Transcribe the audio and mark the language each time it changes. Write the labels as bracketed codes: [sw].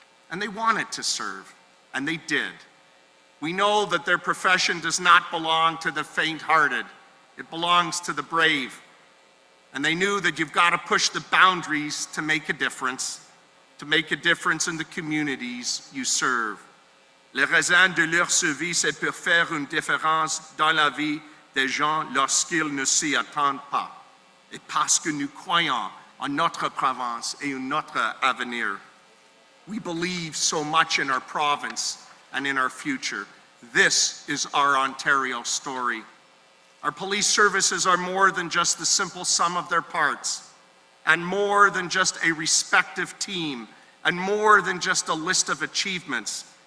[en] And they wanted to serve, and they did. We know that their profession does not belong to the faint-hearted. It belongs to the brave. And they knew that you've got to push the boundaries to make a difference in the communities you serve. [fr] Les raisons de leur service, c'est pour faire une différence dans la vie des gens lorsqu'ils ne s'y attendent pas. Et parce que nous croyons en notre province et en notre avenir. [en] We believe so much in our province and in our future. This is our Ontario story. Our police services are more than just the simple sum of their parts, and more than just a respective team, and more than just a list of achievements.